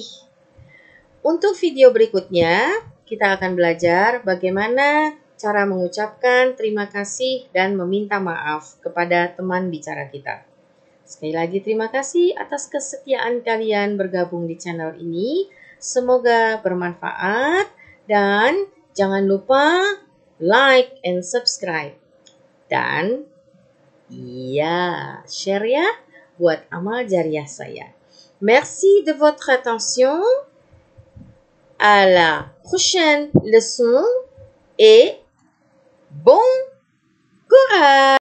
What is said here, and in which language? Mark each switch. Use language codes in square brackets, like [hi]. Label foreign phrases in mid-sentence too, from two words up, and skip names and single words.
[id] Untuk video berikutnya, kita akan belajar bagaimana cara mengucapkan terima kasih dan meminta maaf kepada teman bicara kita. Sekali lagi terima kasih atas kesetiaan kalian bergabung di channel ini. Semoga bermanfaat dan jangan lupa [en] like and subscribe. [id] Dan Iya, share ya buat amal jariah saya. [fr] Merci de votre attention. À la prochaine leçon et bon courage!